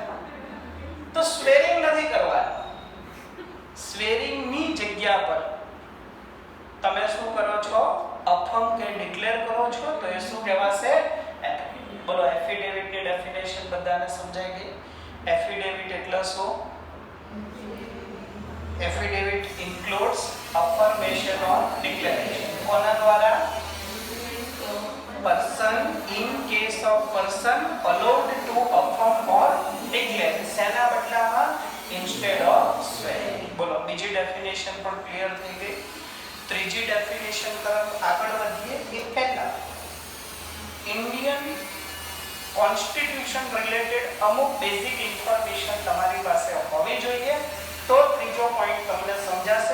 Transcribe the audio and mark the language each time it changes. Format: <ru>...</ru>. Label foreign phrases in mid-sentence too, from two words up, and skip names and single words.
<gu>તો સ્વેરિંગ નથી કરવાનું. સ્વેરિંગ ની જગ્યા પર તમે શું કરો છો? અફર્મ કે ડિક્લેર કરો છો, તો એ શું કહેવાશે? બોલો, એફિડેવિટ ની ડેફિનેશન બધાને સમજાઈ ગઈ?</gu> <en>એફિડેવિટ</en> <gu>એટલે શું?</gu> <en>એફિડેવિટ includes affirmation or declaration.</en> <gu>કોના દ્વારા?</gu> <en>person in case of person allowed to affirm or declare.</en> <gu>શેના બદલામાં?</gu> <en>instead of swearing.</en> <gu>બોલો, બીજી ડેફિનેશન પણ ક્લિયર થઈ ગઈ. ત્રીજી ડેફિનેશન તરફ આગળ વધીએ. એ પહેલા</gu> <en>Indian Constitution related</en> <gu>અમુક</gu> <en>basic information</en> <gu>તમારી પાસે હોવી જોઈએ, તો ત્રીજો પોઈન્ટ તમને સમજાશે.</gu>